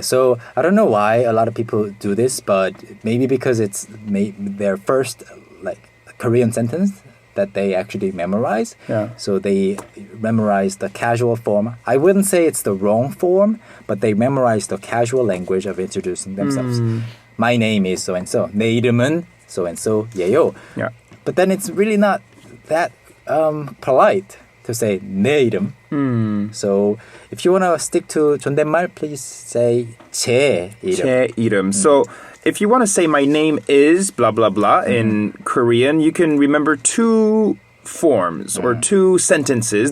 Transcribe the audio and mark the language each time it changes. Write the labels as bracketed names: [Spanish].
[English] So I don't know why a lot of people do this, but maybe because it's their first Korean sentence that they actually memorize. Yeah. So they memorize the casual form. I wouldn't say it's the wrong form, but they memorize the casual language of introducing themselves. My name is so-and-so. [Korean] 내 이름은 so-and-so예요. [English] Yeah. But then it's really not that polite to say 내 이름. So if you want to stick to 존댓말, please say 제 이름. [Korean] 제 이름. [English] So if you want to say my name is blah blah blah in Korean, you can remember two forms or two sentences.